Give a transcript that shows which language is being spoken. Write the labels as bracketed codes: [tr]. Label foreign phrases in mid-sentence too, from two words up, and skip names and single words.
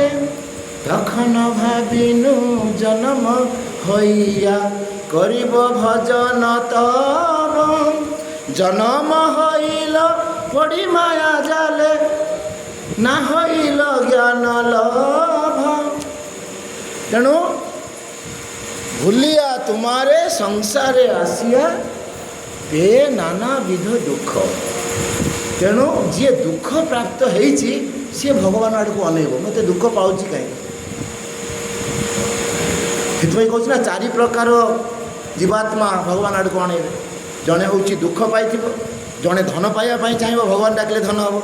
[bn] তখন ভাবিনু জন্ম হইয়া করিব ভজন তব, জন্ম হইল পড়ি মায়া জালে না হইল জ্ঞান লভ। তেণু ভুলিয়া তোমারে সংসারে আসিয়া তে নানাবিধ দুঃখ। [or] ତେଣୁ ଯିଏ ଦୁଃଖ ପ୍ରାପ୍ତ ହେଇଛି ସିଏ ଭଗବାନ ଆଡ଼କୁ ଅନେଇବ, ମୋତେ ଦୁଃଖ ପାଉଛି କାହିଁକି। ସେଥିପାଇଁ କହୁଛି ନା 4 ପ୍ରକାର ଜୀବାତ୍ମା ଭଗବାନ ଆଡ଼କୁ ଅନେଇବେ। ଜଣେ ହେଉଛି ଦୁଃଖ ପାଇଥିବ, ଜଣେ ଧନ ପାଇବା ପାଇଁ ଚାହିଁବ, ଭଗବାନ ଡାକିଲେ ଧନ ହେବ।